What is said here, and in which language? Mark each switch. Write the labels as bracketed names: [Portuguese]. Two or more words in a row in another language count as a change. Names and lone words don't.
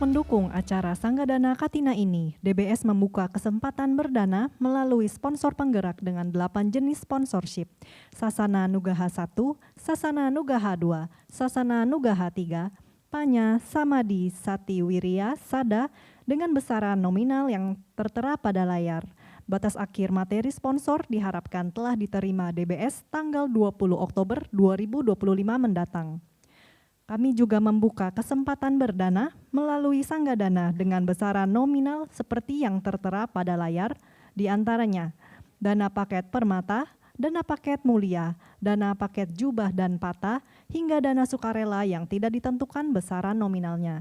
[Indonesian] mendukung acara Sanggadana Katina ini, DBS membuka kesempatan berdana melalui sponsor penggerak dengan 8 jenis sponsorship. Sasana Nugaha 1, Sasana Nugaha 2, Sasana Nugaha 3, Panya Samadi Sati Wirya Sada dengan besaran nominal yang tertera pada layar. Batas akhir materi sponsor diharapkan telah diterima DBS tanggal 20 Oktober 2025 mendatang. Kami juga membuka kesempatan berdana melalui Sanggadana dengan besaran nominal seperti yang tertera pada layar, di antaranya dana paket permata, dana paket mulia, dana paket jubah dan patah, hingga dana sukarela yang tidak ditentukan besaran nominalnya.